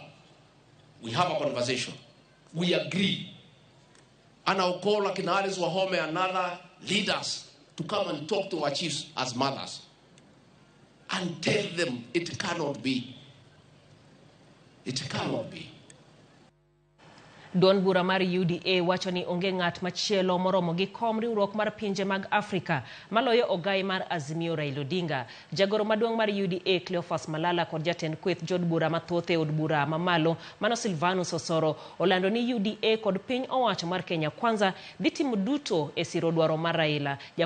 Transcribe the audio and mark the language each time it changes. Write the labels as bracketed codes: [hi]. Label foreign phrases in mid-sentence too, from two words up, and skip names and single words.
[en] We have a conversation. We agree. And I'll call Akinaris Wahome and other leaders to come and talk to our chiefs as mothers and tell them it cannot be. It cannot be. [luo] Don bura mar UDA wacho ni onge ng'at machielo moromo gi kom riwruok mar pinje mag Afrika maloyo ogai mar Azimio Raila Odinga. Jagoro maduong' mar UDA Cleophas Malala kod jatend kweth jod bura mathoth e od bura mamalo mano Silvanus Osoro olando ni UDA kod piny owacho mar Kenya Kwanza dhi timo duto e siro dwaro mar Raila.